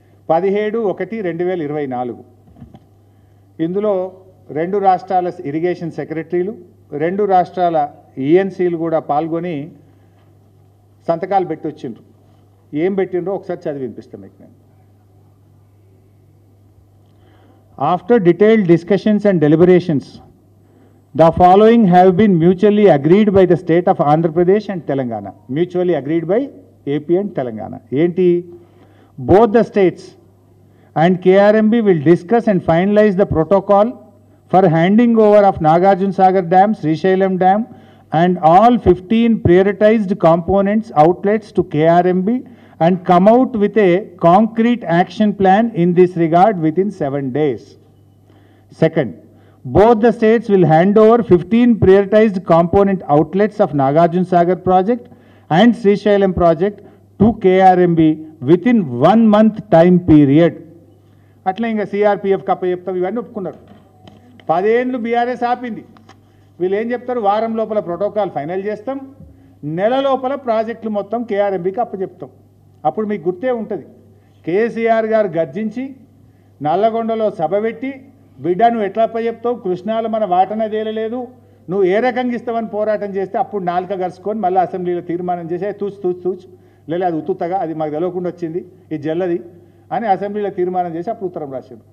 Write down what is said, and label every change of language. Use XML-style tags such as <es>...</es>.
<te>17/1/2024 ఇందులో 2 రాష్ట్రాల ఇరిగేషన్ సెక్రటరీలు, 2 రాష్ట్రాల ఈఎన్సీలు కూడా పాల్గొని సంతకాలు పెట్టి వచ్చిండ్రు. ఏం పెట్టిండ్రో ఒకసారి చదివి వినిపిస్తాను మీకు నేను.</te> <en>After detailed discussions and deliberations, the following have been mutually agreed by the state of Andhra Pradesh and Telangana. Mutually agreed by AP and Telangana.</en> <te>Enti?</te> <en>Both the states and KRMB will discuss and finalize the protocol for handing over of Nagarjuna Sagar Dam, Srisailam Dam and all 15 prioritized components outlets to KRMB and come out with a concrete action plan in this regard within 7 days. Second, both the states will hand over 15 prioritized component outlets of Nagarjuna Sagar project and Srisailam project to KRMB within 1 month time period.</en> <te>అట్లా ఇంకా CRPF కప్ప చెప్తాం ఇవన్నీ ఒప్పుకున్నారు. 10 ఏళ్ళు BRS ఆపింది. వీళ్ళు ఏం చెప్తారు, వారం లోపల ప్రోటోకాల్ ఫైనల్ చేస్తాం, నెల లోపల ప్రాజెక్టులు మొత్తం కేఆర్ఎంబీకి అప్పచెప్తాం. అప్పుడు మీకు గుర్తే ఉంటుంది, కేసీఆర్ గారు గర్జించి నల్లగొండలో సభ పెట్టి, బిడ్డ నువ్వు ఎట్లా అప్పచెప్తావు, కృష్ణాలో మన వాటన తేలలేదు, నువ్వు ఏ రకంగా ఇస్తావని పోరాటం చేస్తే అప్పుడు నాలుక గరుచుకొని మళ్ళీ అసెంబ్లీలో తీర్మానం చేసి తూచు లేదు అది ఉత్తుతగా అది మాకు తెలియకుండా వచ్చింది ఇది జల్లది అని అసెంబ్లీలో తీర్మానం చేసి అప్పుడు ఉత్తరం రాశారు.</te>